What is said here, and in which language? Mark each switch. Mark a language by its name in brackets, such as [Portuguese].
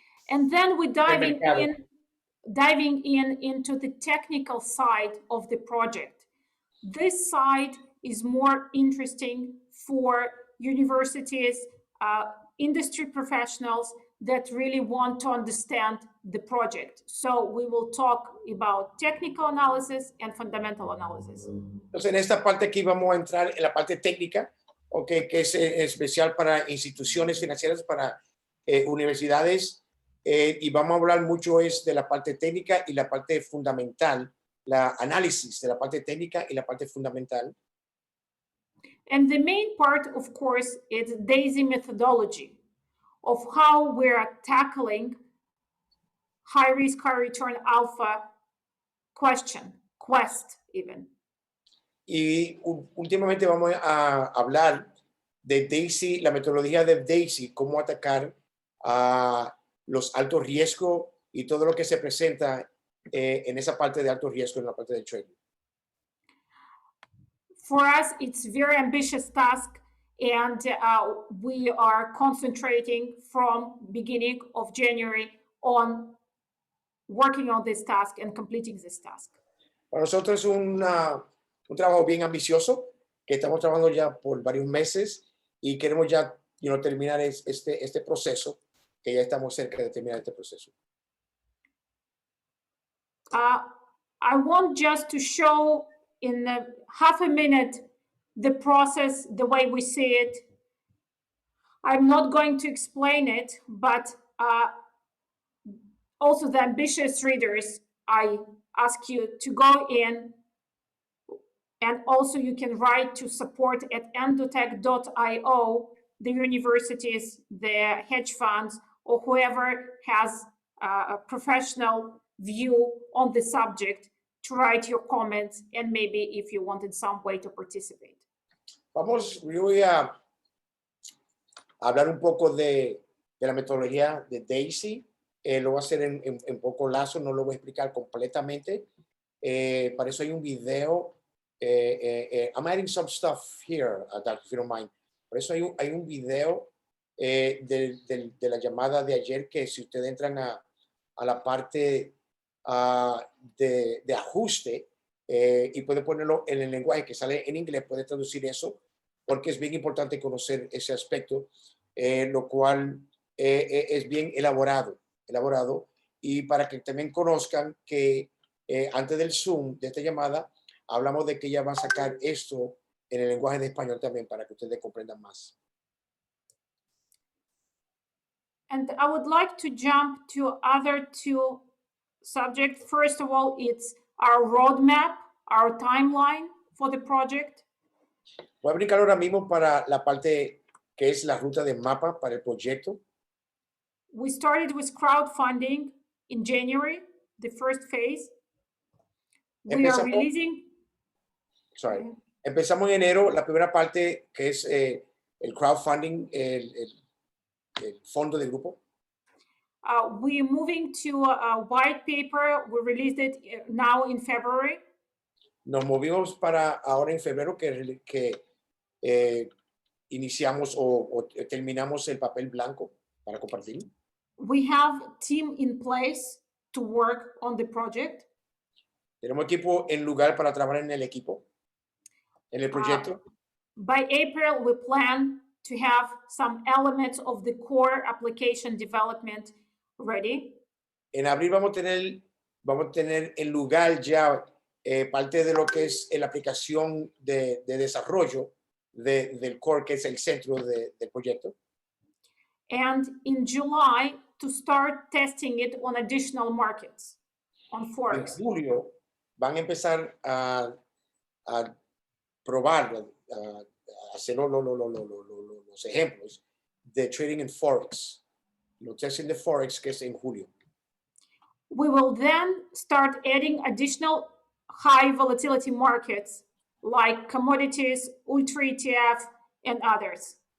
[English] And then we diving in into the technical side of the project. This side is more interesting for universities, industry professionals that really want to understand the project. So we will talk about technical analysis and fundamental analysis. [Spanish] Entonces, en esta parte aquí vamos a entrar en la parte técnica, que es especial para instituciones financieras, para universidades, y vamos a hablar mucho de la parte técnica y la parte fundamental, la análisis de la parte técnica y la parte fundamental. [English] And the main part, of course, is DAISY methodology of how we're tackling high risk, high return alpha quest even. [Spanish] Y últimamente vamos a hablar de Daisy, la metodología de Daisy, cómo atacar a los altos riesgos y todo lo que se presenta en esa parte de alto riesgo, en la parte de trading. [English] For us, it's a very ambitious task, and we are concentrating from beginning of January on working on this task and completing this task. [Spanish] Para nosotros es un trabajo bien ambicioso que estamos trabajando ya por varios meses y queremos ya terminar este proceso, que ya estamos cerca de terminar este proceso. [English] I want just to show in half a minute the process, the way we see it. I'm not going to explain it, but also the ambitious readers, I ask you to go in, and also you can write to support@endotech.io, the universities, the hedge funds, or whoever has a professional view on the subject to write your comments, and maybe if you want in some way to participate. [Spanish] Yo voy a hablar un poco de la metodología de Daisy. Lo voy a hacer en poco lazo, no lo voy a explicar completamente. Para eso hay un video. [English] I'm adding some stuff here, Doctor, if you don't mind. [Spanish] Por eso hay un video de la llamada de ayer, que si ustedes entran a la parte de ajuste y puede ponerlo en el lenguaje que sale en inglés, puede traducir eso, porque es bien importante conocer ese aspecto, lo cual es bien elaborado, y para que también conozcan que antes del Zoom, de esta llamada, hablamos de que ella va a sacar esto en el lenguaje de español también, para que ustedes comprendan más. [English] And I would like to jump to other two subjects. First of all, it's our roadmap, our timeline for the project. [Spanish] Voy a brincar ahora mismo para la parte que es la ruta de mapa para el proyecto. [English] We started with crowdfunding in January, the first phase. We are releasing. Sorry. [Spanish] Empezamos en enero, la primera parte que es el crowdfunding, el fondo del grupo. [English] We're moving to a white paper. We released it now in February. [Spanish] Nos movimos para ahora en febrero que iniciamos o terminamos el papel blanco para compartir. [English] We have a team in place to work on the project. [Spanish] Tenemos equipo en lugar para trabajar en el equipo, en el proyecto. [English] By April, we plan to have some elements of the core application development ready. [Spanish] En abril vamos a tener en lugar ya parte de lo que es la aplicación de desarrollo del core, que es el centro del proyecto. [English] And in July, to start testing it on additional markets, on Forex. [Spanish] En julio van a empezar a probar, a hacer los ejemplos de trading en Forex, los testing de Forex, que es en julio. [English] We will then start adding additional high volatility markets like commodities, Ultra ETF, and others.